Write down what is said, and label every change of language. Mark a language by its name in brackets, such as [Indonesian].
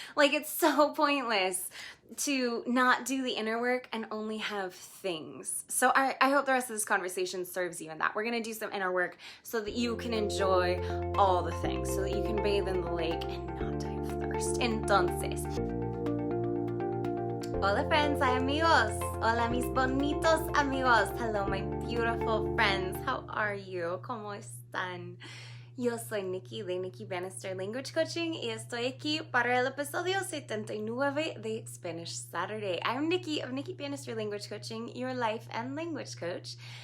[English] Like, it's so pointless to not do the inner work and only have things. So I hope the rest of this conversation serves you in that. We're gonna do some inner work so that you can enjoy all the things, so that you can bathe in the lake and not die of thirst. [Spanish] Entonces, hola [English] friends, hi [Spanish] amigos. Hola mis bonitos amigos. [English] Hello my beautiful friends. How are you? [Spanish] ¿Cómo están? Yo soy Nikki de Nikki Bannister Language Coaching y estoy aquí para el episodio 79 de Spanish Saturday. [English] I'm Nikki of Nikki Bannister Language Coaching, your life and language coach.